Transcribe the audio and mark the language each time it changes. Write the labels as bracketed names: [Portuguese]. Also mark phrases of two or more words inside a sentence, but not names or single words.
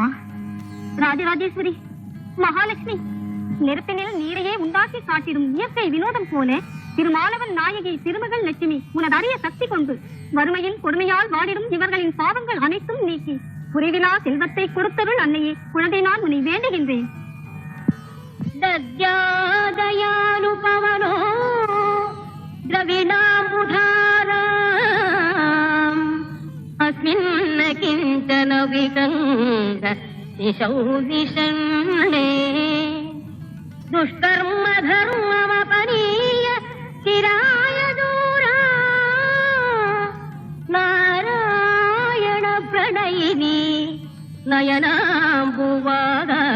[Tamil] ராஜராஜேஸ்வரி, மகாலட்சுமி, நெருப்பினில் நீரையே உண்டாக்கி காட்டிடும் இயற்கை வினோதம் போல திருமாலவன் நாயகி திருமகள் லட்சுமி உனது அரிய சக்தி கொண்டு வறுமையின் கொடுமையால் வாடிடும் இவர்களின் பாவங்கள் அனைத்தும் நீக்கி குறைவிலா செல்வத்தை கொடுத்தருள் அன்னையே. குழந்தை, நான் உன்னை வேண்டுகின்றேன். [Sanskrit] தத்யாதயானுபவனோ द्रविणाम्बुधाराम् अस्मिन् किञ्चन विगङ्ग शिशौ विषण्णे दुष्कर्म धर्ममपनीय चिराय दूरा नारायण प्रणयिनी नयनाम्बुवाद.